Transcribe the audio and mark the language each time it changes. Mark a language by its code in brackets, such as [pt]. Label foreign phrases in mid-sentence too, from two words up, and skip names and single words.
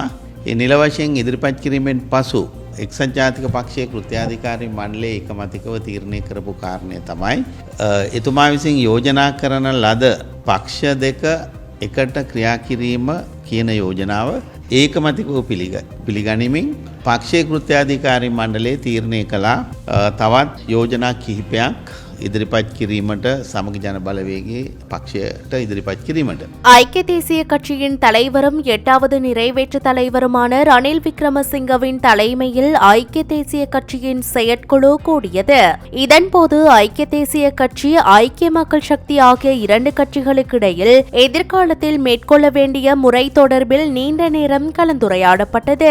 [si] ඒ නිල වශයෙන් ඉදිරිපත් කිරීමෙන් පසු එක්සත් ජාතික පක්ෂයේ කෘත්‍යාධිකාරී මණ්ඩලයේ එකමතිකව තීරණය කරපු කාරණය තමයි එතුමා විසින් යෝජනා කරන ලද පක්ෂ දෙක එකට ක්‍රියා කිරීම කියන යෝජනාව ඒකමතිකව පිළිගනිමින් පක්ෂයේ කෘත්‍යාධිකාරී මණ්ඩලයේ තීරණය කළා තවත් යෝජනා කිහිපයක් ඉදිරිපත් කිරීමට සමග ජන බලවේගයේ පක්ෂයට ඉදිරිපත් කිරීමට. [ta] ஐக்கிய தேசிய கட்சியின் தலைவரும் 8வது நிறைவேற்று தலைவருமான ரணில் விக்ரமசிங்கவின் தலைமையில் ஐக்கிய தேசிய கட்சியின் செயற்குழு கூடியது. இதன்போது ஐக்கிய தேசிய கட்சி, ஐக்கிய மக்கள் சக்தி ஆகிய இரண்டு கட்சிகளுக்கிடையில் எதிர்காலத்தில் மேற்கொள்ள வேண்டிய முறை தொடர்பில் நீண்ட நேரம் கலந்துரையாடப்பட்டது.